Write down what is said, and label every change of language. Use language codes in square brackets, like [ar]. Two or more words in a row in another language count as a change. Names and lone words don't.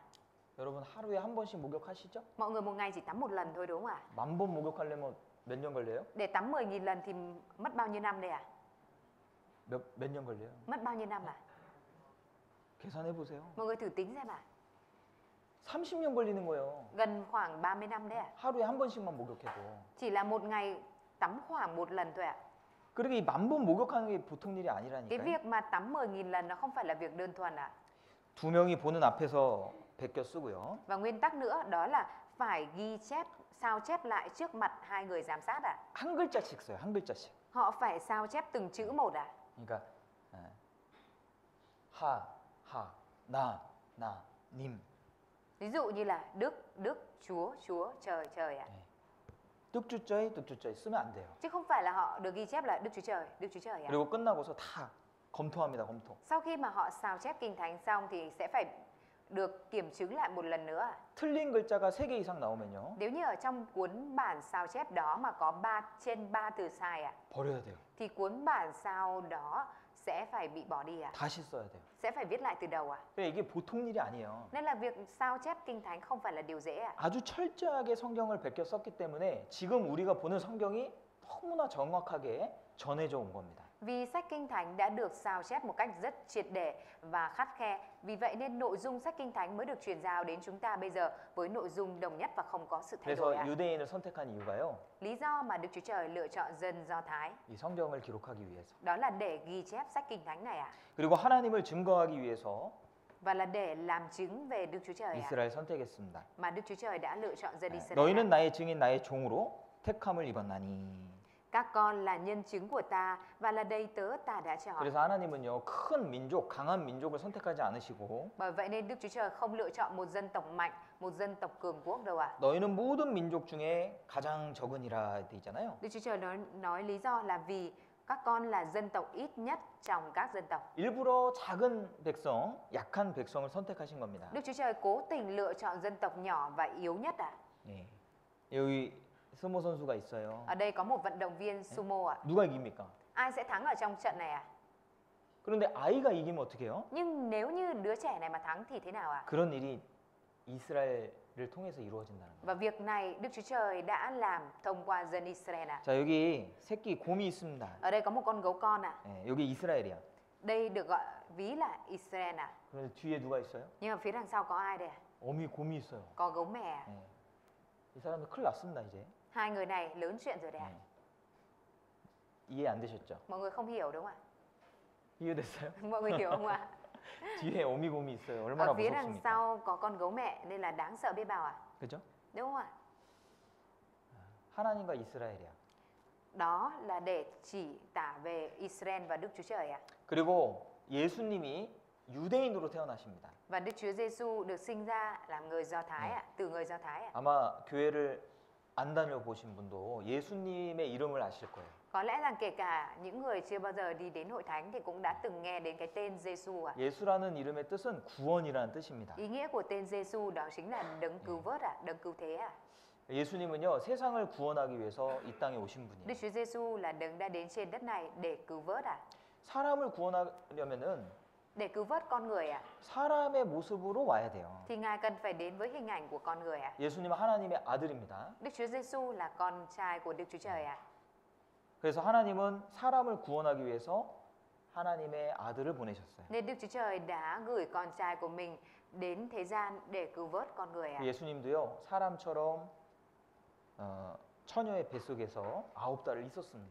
[ko] 여러분 하루에 한 번씩 목욕하시죠? [vi] Mọi người một ngày chỉ tắm một lần thôi đúng không ạ? [ko] 10,000번 목욕하려면 몇 년 걸려요? [vi] Để tắm 10.000 lần thì mất bao nhiêu năm đây ạ? [ko] 몇 년 걸려요? [vi] Mất bao nhiêu năm ạ? [ko] 계산해 보세요. [vi] Mọi người thử tính xem ạ. [ko] 30년 걸리는 거예요. [vi] Gần khoảng 30 năm đấy ạ. [ko] 하루에 한 번씩만 목욕해도. [vi] Chỉ là một ngày tắm khoảng một lần thôi ạ. [ko] 그러니까 이 10,000번 목욕하는 게 보통 일이 [vi] Cái [ko] 아니라니까요. [vi] việc mà tắm 10.000 lần nó không phải là việc đơn thuần ạ. [ko] 두 명이 보는 앞에서 베껴 쓰고요. [vi] Và nguyên tắc nữa đó là phải ghi chép, sao chép lại trước mặt hai người giám sát ạ. [ko] 한 글자씩 써요. 한 글자씩. [vi] Họ phải sao chép từng chữ một ạ. [ko] 그러니까 하, 나, 님. [vi] Ví dụ như là Đức, Chúa, trời ạ. [ko] 뚝주쩌이 쓰면 안 돼요. [vi] Chứ không phải là họ được ghi chép là Đức Chúa Trời ạ. [ko] 그리고 끝나고서 다 검토합니다. 검토. [vi] Sau khi mà họ sao chép Kinh Thánh xong thì sẽ phải được kiểm chứng lại một lần nữa. [ko] 틀린 글자가 3개 이상 나오면요. [vi] Nếu như ở trong cuốn bản sao chép đó mà có trên 3 từ sai ạ, [ko] 버려야 돼요. [vi] thì cuốn bản sao đó sẽ phải bị bỏ đi ạ. [ko] 다시 써야 돼요. [vi] Sẽ phải viết lại từ đầu ạ. [ko] 그러니까 이게 보통 일이 아니에요. [vi] Nên là việc sao chép Kinh Thánh không phải là điều dễ ạ. [ko] 아주 철저하게 성경을 베껴 썼기 때문에 지금 우리가 보는 성경이 너무나 정확하게 전해져 온 겁니다. [vi] Vì sách Kinh Thánh đã được sao chép một cách rất triệt để và khắt khe. Vì vậy nên nội dung sách Kinh Thánh mới được truyền giao đến chúng ta bây giờ với nội dung đồng nhất và không có sự thay đổi [ko] 그래서 [vi] ạ. [ko] 유대인을 선택한 이유가요. [vi] Lý do mà Đức Chúa Trời lựa chọn dân Do Thái [ko] 이 성경을 기록하기 위해서. [vi] đó là để ghi chép sách Kinh Thánh này ạ. [ko] 그리고 하나님을 증거하기 위해서 [vi] Và là để làm chứng về Đức Chúa Trời ạ. [ko] 이스라엘 선택했습니다. [vi] Mà Đức Chúa Trời đã lựa chọn dân Israel. [ko] 너희는 [vi] ạ. [ko] 나의 증인 나의 종으로 택함을 입었나니. [vi] Các con là nhân chứng của ta và là đầy tớ ta đã chọn. [ko] 그래서 하나님은요 큰 민족, 강한 민족을 선택하지 않으시고 [vi] Bởi vậy nên Đức Chúa Trời không lựa chọn một dân tộc mạnh, một dân tộc cường quốc đâu ạ. [ko] 너희는 모든 민족 중에 가장 적으니라 돼 있잖아요. [vi] Đức Chúa Trời nói lý do là vì các con là dân tộc ít nhất trong các dân tộc. [ko] 일부러 작은 백성, 약한 백성을 선택하신 겁니다. [vi] Đức Chúa Trời cố tình lựa chọn dân tộc nhỏ và yếu nhất ạ. [ko] 네. 여기 스모 선수가 있어요. [vi] Ở đây có một vận động viên sumo ạ. [ko] 누가 이깁니까? [vi] Ai sẽ thắng ở trong trận này ạ? [ko] 그런데 아이가 이기면 어떻게 해요? [vi] Nhưng nếu như đứa trẻ này mà thắng thì thế nào ạ? [ko] 그런 일이 이스라엘을 통해서 이루어진다는 거예요. [vi] Và việc này Đức Chúa Trời đã làm thông qua dân Israel ạ. [ko] 자, 여기 새끼 곰이 있습니다. [vi] Ở đây có một con gấu con ạ. [ko] 네, 여기 이스라엘이야. [vi] Đây được gọi ví là Israel ạ. [ko] 그런데 뒤에 누가 있어요? [vi] Nhưng mà phía đằng sau có ai đây ạ? [ko] 어미 곰이 있어요. [vi] Có gấu mè ạ. [ko] 예. 이 사람들 큰일 났습니다 이제. [vi] Hai người này lớn chuyện rồi đấy ạ. [ko] 예. 이해 안 되셨죠? [vi] Mọi người không hiểu đúng không [ko] 이해됐어요? [vi] ạ? Mọi người hiểu không ạ? [ko] 뒤에 어미 곰이 있어요. 얼마나 [vi] Ở phía đằng [ko] 무섭습니까? [vi] sau có con gấu mẹ nên là đáng sợ biết bao ạ. [ko] 그죠? [vi] Đúng không ạ? [ko] 하나님과 이스라엘이야. [vi] Đó là để chỉ tả về Israel và Đức Chúa Trời ạ. [ko] 그리고 예수님이 유대인으로 태어나십니다. [vi] Và Đức Chúa Giêsu được sinh ra làm người Do Thái ạ, từ người Do Thái ạ. [ko] 아마 교회를 안 다녀보신 분도 예수님의 이름을 아실 거예요. [vi] Có lẽ rằng kể cả những người chưa bao giờ đi đến hội thánh thì cũng đã từng nghe đến cái tên Giêsu ạ. [ko] 예수라는 이름의 뜻은 구원이라는 뜻입니다. [vi] Ý nghĩa của tên Giêsu đó chính là đấng cứu vớt ạ, đấng cứu thế ạ. [ko] 예수님은요 세상을 구원하기 위해서 이 땅에 오신 [vi] Đức [ko] 분이에요. [vi] Chúa Giêsu là đấng đã đến trên đất này để cứu vớt ạ. [ko] 사람을 구원하려면은 [vi] Để cứu vớt con người ạ, [ko] 사람의 모습으로 와야 돼요. [vi] thì Ngài cần phải đến với hình ảnh của con người ạ. [ko] 예수님은 하나님의 아들입니다. [vi] Đức Chúa Giêsu là con trai của Đức Chúa Trời ạ. [ko] 그래서 하나님은 사람을 구원하기 위해서 하나님의 아들을 보내셨어요. [vi] Nên Đức Chúa Trời đã gửi con trai của mình đến thế gian để cứu vớt con người ạ. [ko] 예수님도요 사람처럼 처녀의 뱃속에서 9달을 있었습니다.